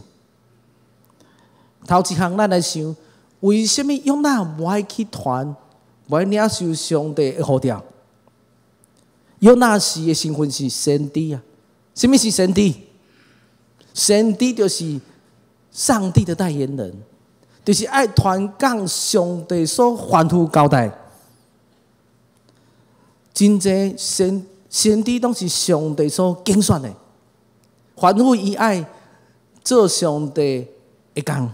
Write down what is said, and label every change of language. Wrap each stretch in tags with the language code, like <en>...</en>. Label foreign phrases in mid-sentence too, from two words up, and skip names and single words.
<nan>头一项，咱来想，为什么约拿无爱去传，无爱领受上帝的呼召？约拿是的身份是先知啊。什么是先知？先知就是上帝的代言人，就是爱传讲上帝所吩咐交代。真济先知拢是上帝所拣选的，吩咐伊爱做上帝的工。</nan>